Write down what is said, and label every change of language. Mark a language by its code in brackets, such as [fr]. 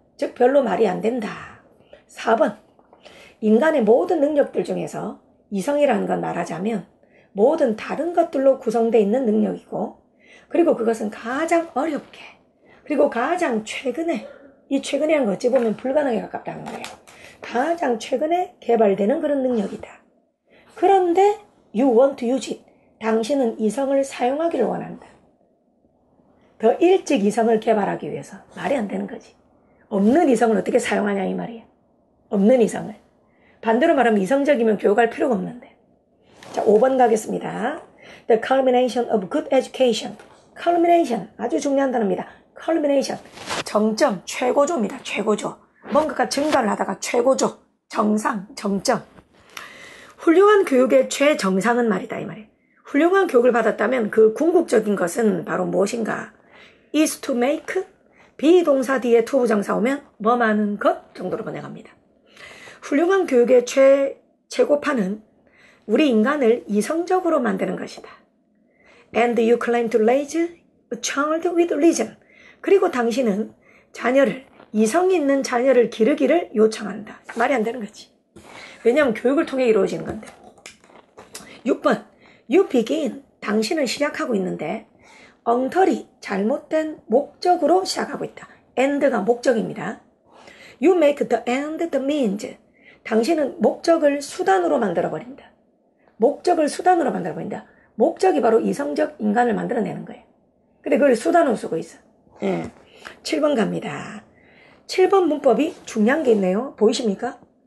[ko] 즉 별로 말이 안 된다. 4번. 인간의 모든 능력들 중에서 이성이라는 건 말하자면 모든 다른 것들로 구성되어 있는 능력이고 그리고 그것은 가장 어렵게 그리고 가장 최근에 이 최근이라는 거 어찌 보면 불가능에 가깝다는 거예요. 가장 최근에 개발되는 그런 능력이다. 그런데 [en] you want to use it. [ko] 당신은 이성을 사용하기를 원한다. 더 일찍 이성을 개발하기 위해서. 말이 안 되는 거지. 없는 이성을 어떻게 사용하냐 이 말이야. 없는 이성을. 반대로 말하면 이성적이면 교육할 필요가 없는데. 자, 5번 가겠습니다. [en] The culmination of good education. culmination. [ko] 아주 중요한 단어입니다. culmination. 정점, 최고조입니다. 최고조. 뭔가가 증가를 하다가 최고조, 정상, 정점. 훌륭한 교육의 최정상은 말이다 이 말이에요. 훌륭한 교육을 받았다면 그 궁극적인 것은 바로 무엇인가? [en] is to make [ko] 비동사 뒤에 to 부정사 오면 뭐 많은 것 정도로 번역합니다. 훌륭한 교육의 최고판은 우리 인간을 이성적으로 만드는 것이다. [en] And you claim to raise a child with reason. [ko] 그리고 당신은 자녀를, 이성이 있는 자녀를 기르기를 요청한다. 말이 안 되는 거지. 왜냐하면 교육을 통해 이루어지는 건데. [en] 6번. You begin. [ko] 당신은 시작하고 있는데 엉터리, 잘못된 목적으로 시작하고 있다. end가 목적입니다. [en] You make the end the means. [ko] 당신은 목적을 수단으로 만들어버린다. 목적을 수단으로 만들어버린다. 목적이 바로 이성적 인간을 만들어내는 거예요. 근데 그걸 수단으로 쓰고 있어. 7번 갑니다. 7번 문법이 중요한 게 있네요. 보이십니까?